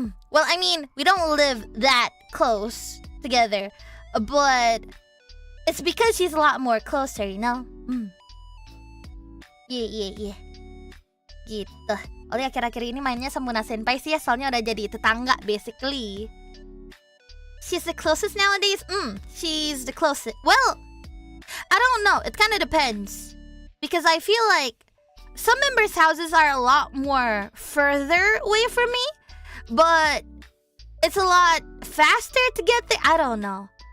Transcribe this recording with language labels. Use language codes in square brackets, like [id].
[en] Well, I mean, we don't live that close together, but it's because she's a lot more closer, you know? Yeah. [id] Gitu. Oleh akhir-akhir ini mainnya sama Muna senpai sih ya, soalnya udah jadi tetangga [en] basically. She's the closest nowadays? She's the closest. Well, I don't know. It kind of depends. Because I feel like some members' houses are a lot more further away from me, but it's a lot faster to get there. I don't know.